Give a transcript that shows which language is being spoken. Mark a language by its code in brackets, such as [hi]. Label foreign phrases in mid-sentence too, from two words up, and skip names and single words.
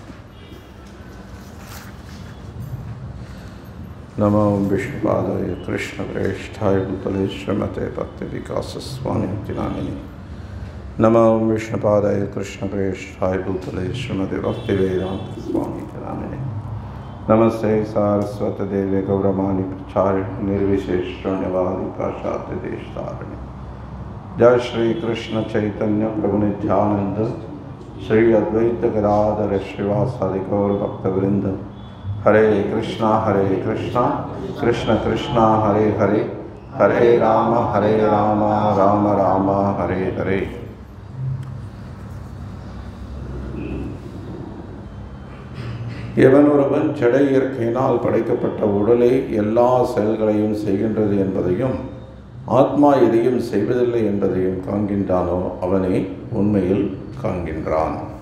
[sa] नमो विष्णुपादाय कृष्ण प्रेष्ठाय भूतले श्रीमते भक्ति विकास स्वामी नामिनि. नमो विष्णुपादाय कृष्ण प्रेष्ठाय भूतले श्रीमते भक्ति वेदान्त स्वामी नामिनि. नमस्ते सारस्वत देवे गौरवाणी प्रचारिणी निर्विशेष शून्यवादी पाशात्य देशतारिणी. जय श्री कृष्ण चैतन्य प्रभु नित्यानंद श्री अद्वैत गदाधर श्रीवासादि गौर भक्तवृंद. हरे कृष्णा कृष्ण कृष्णा हरे हरे, हरे राम राम राम हरे हरे. [ta] எவனொருவன் ஜட இயற்கையினால் படைக்கப்பட்ட உடலே எல்லா செயல்களையும் செய்கின்றது என்பதையும் ஆத்மா எதையும் செய்வதில்லை என்பதையும் காண்கின்றானோ அவனே உண்மையில் காண்கின்றான்.